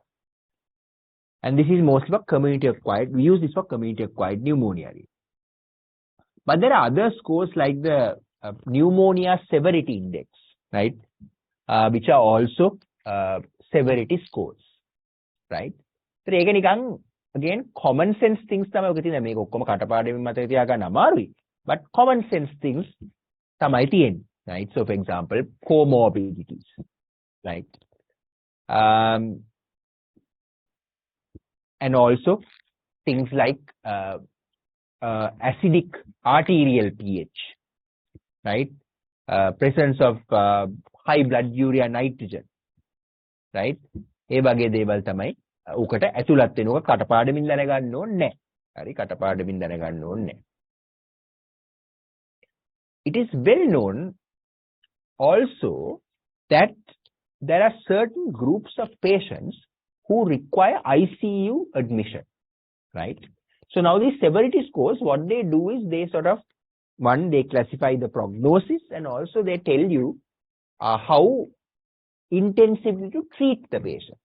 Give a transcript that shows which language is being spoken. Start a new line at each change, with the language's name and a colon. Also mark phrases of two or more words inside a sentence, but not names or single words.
English: And this is mostly for community acquired. We use this for community acquired pneumonia. But there are other scores like the pneumonia severity index, right? which are also severity scores, right?
Sinhala: So ඒක නිකන් again
English: common sense things
Sinhala: තමයි ඔක තියෙන්නේ. මේක ඔක්කොම කටපාඩමින් මතක තියාගන්න අමාරුයි.
English: But common sense things
Sinhala: තමයි තියෙන්නේ,
English: right? So for example, comorbidities, right? And also things like acidic arterial pH, right? Presence of high blood urea nitrogen, right?
Sinhala: ඒ වගේ දේවල් තමයි උකට ඇතුළත් වෙනවා කටපාඩමින් දැනගන්න ඕනේ නැහැ. හරි කටපාඩමින් දැනගන්න ඕනේ නැහැ.
English: It is well known also that there are certain groups of patients who require ICU admission, right? So now these severity scores, what they do is they sort of, one, they classify the prognosis and also they tell you how intensively to treat the patient.